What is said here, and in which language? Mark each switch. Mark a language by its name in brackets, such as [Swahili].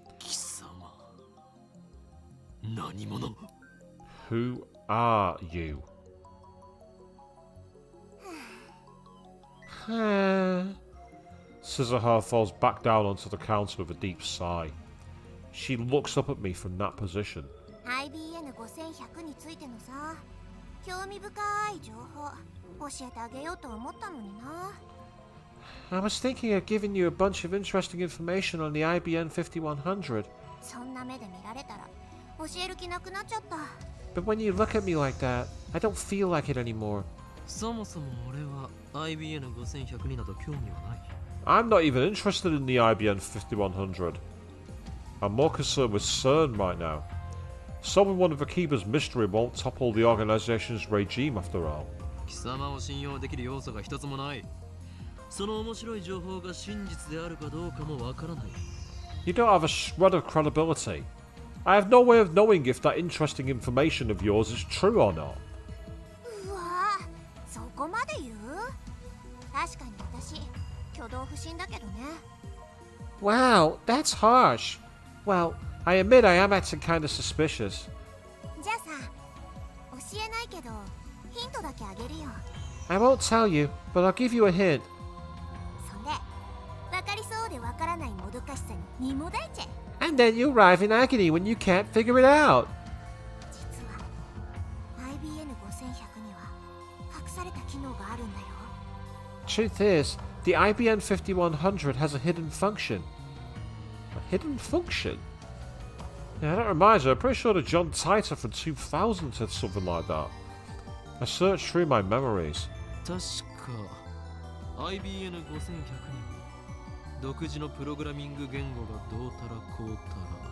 [Japanese] 貴様。何者？ [English] Who are you? Suzuha falls back down onto the counter with a deep sigh. She looks up at me from that position. [Japanese] IBN5100 についてのさ、興味深い情報教えてあげようと思ったのにな。 [English] I was thinking of giving you a bunch of interesting information on the IBN 5100. [Japanese] そんな目で見られたら教える気なくなっちゃった。 [English] But when you look at me like that, I don't feel like it anymore. [Japanese] そもそも俺は IBN5100 になど興味はない。 [English] I'm not even interested in the IBN 5100. I'm more concerned with CERN right now. Solving one of Akiba's mystery won't topple the organization's regime after all. [Japanese] 貴様を信用できる要素が一つもない。その面白い情報が真実であるかどうかもわからない。 [English] You don't have a shred of credibility. I have no way of knowing if that interesting information of yours is true or not. [Japanese] うわぁ、そこまで言う？確かに私、挙動不審だけどね。 [English] Wow, that's harsh. Well, I admit I am acting kind of suspicious. [Japanese] じゃあさ、教えないけど、ヒントだけあげるよ。 [English] I won't tell you, but I'll give you a hint. [Japanese] そんで、わかりそうでわからないもどかしさに身もだえちゃえ。 [English] And then you arrive in agony when you can't figure it out. [Japanese] 実は IBN5100 には隠された機能があるんだよ。 [English] Truth is, the IBN 5100 has a hidden function. A hidden function? Yeah, that reminds me, I'm pretty sure that John Titor from 2000 said something like that. I searched through my memories. [Japanese] 確か IBN5100 に独自のプログラミング言語がどうたらこうたら。